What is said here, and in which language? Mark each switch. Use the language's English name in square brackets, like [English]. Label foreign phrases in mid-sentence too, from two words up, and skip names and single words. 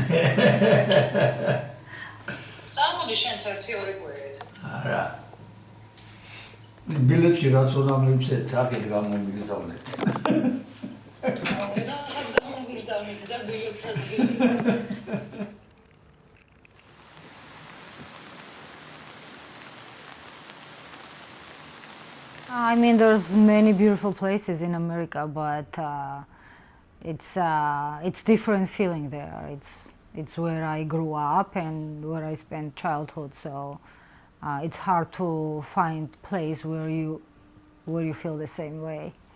[Georgian] Samo შენ ერთი ორი კვირით. არა. ბილეთში რაც უნდა მივცეთ, აქეთ გამომიგზავნეთ. გამომიგზავნეთ და ბილეთსაც გიგზავნეთ. [English] I mean, there's many beautiful places in America, but it's different feeling there. It's where I grew up and where I spent childhood, so it's hard to find place where you feel the same way.